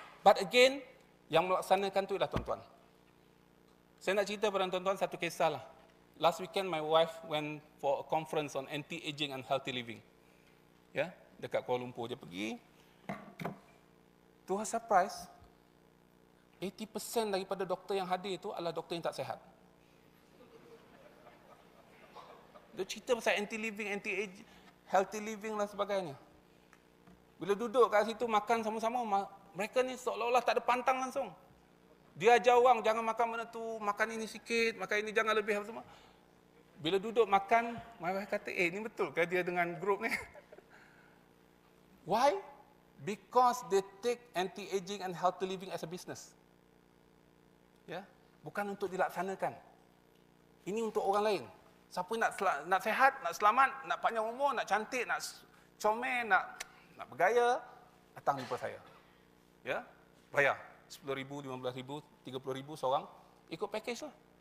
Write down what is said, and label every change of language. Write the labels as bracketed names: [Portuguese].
[English] But again, [Malay] yang melaksanakan tu ialah tuan-tuan. Saya nak cerita pada tuan-tuan satu kisah lah. [English] Last weekend, my wife went for a conference on anti-aging and healthy living. [Malay] Ya, dekat Kuala Lumpur dia pergi. [English] To her surprise, [Malay] 80% daripada doktor yang hadir itu adalah doktor yang tak sihat. Dia cerita pasal anti-living, anti-aging, healthy living dan sebagainya. Bila duduk kat situ makan sama-sama, mereka ni seolah-olah tak ada pantang langsung. Dia ajar orang, jangan makan benda tu, makan ini sikit, makan ini jangan lebih apa semua. Bila duduk makan, [English] my wife [Malay] kata, ni betul ke dia dengan grup ni? Why? [English] Because they take anti-aging and healthy living as a business. [Malay] Ya, bukan untuk dilaksanakan. Ini untuk orang lain. Siapa nak sehat, nak selamat, nak panjang umur, nak cantik, nak comel, nak bergaya, datang jumpa saya. Ya, bayar. 10,000, 15,000, 30,000 seorang, ikut package lah.